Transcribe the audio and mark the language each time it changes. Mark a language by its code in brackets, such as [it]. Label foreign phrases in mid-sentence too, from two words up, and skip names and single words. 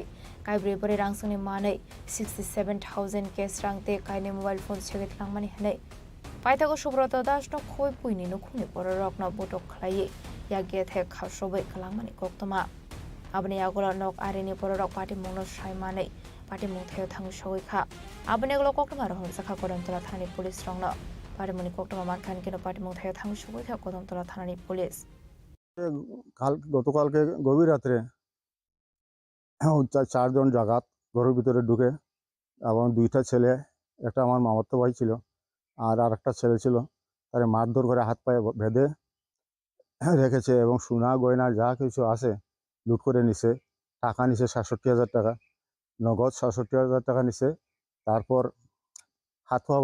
[trp] Kaibri bari rangsani mane 67,000 kes rangte kaini [en] mobile phone [trp] chegit langmani hane paithago subroto das no khoi puini no khuni pororok no botok khlaye ya ge the khashobai kalangmani koktoma abni agolo nok arini pororok party mono shaimane party mungtheo thangu shogoi kha abni agolo koktoma rohon sakha kodamtola thani police rongno party moni koktoma man khan kino party mungtheo thangu shogoi kha kodamtola thani police [bn] গতকালকে গভীর রাত্রে 4 জন জাগাত ঘরের ভিতরে ঢুকে এবং 2টা ছেলে একটা আমার মামাতো ভাই ছিল আর আরেকটা ছেলে ছিল তারে মারধর করে হাত পায়ে বেঁধে রেখেছে এবং সোনা গয়না যা কিছু আছে লুট করে নিছে টাকা নিছে ৬৭,০০০ টাকা নগদ ৬৭,০০০ টাকা নিছে তারপর হাত পা